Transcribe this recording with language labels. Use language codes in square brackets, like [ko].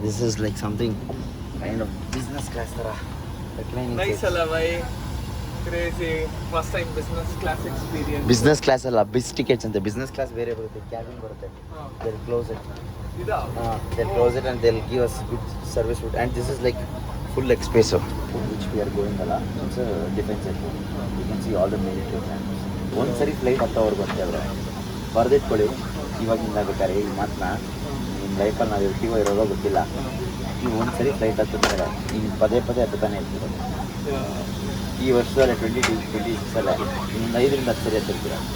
[en] This is like something kind of business class ತರ. Reclining nice seats. [kn] ಅಲ್ಲ by. Crazy. [en] First time business class experience. [kn] Business class ಅಲ್ಲ, ಬಿಸ್ tickets ಅಂತೆ. Business class ಬೇರೆ ಬರುತ್ತೆ, cabin ಬರುತ್ತೆ. [en] They'll close it. [kn] ಇದಾ? [en] They'll close it and they'll give us good service food. And this is like full espresso, which we are going ಅಲ್ಲ. It's a defense airport. You can see all the military plans. [kn] ಒಂದ್ಸರಿ flight ಹತ್ತೋವರೆಗೂ ಅಂತ ಹೇಳಿದ್ರೆ ಬರೆದಿಟ್ಕೊಳ್ಳಿ. ಇವಾಗಿಂದ ಬೇಕಾದ್ರೆ ಈ ಮಾತನ್ನ ನಿಮ್ಮ ಲೈಫಲ್ಲಿ ನಾವು ಇರ್ತೀವೋ ಇರೋದೋ ಗೊತ್ತಿಲ್ಲ. ನೀವು ಒಂದ್ಸರಿ ಫ್ಲೈಟ್ ಹತ್ತಿದ್ರೆ ನೀವು ಪದೇ ಹತ್ತುತ್ತಾನೆ ಇರ್ತೀರ. ಈ ವರ್ಷದಲ್ಲಿ 2026 ಅಲ್ಲ, ಇನ್ನೊಂದು 5 ರಿಂದ 10 ಸರಿ ಹತ್ತಿರ್ತೀರ.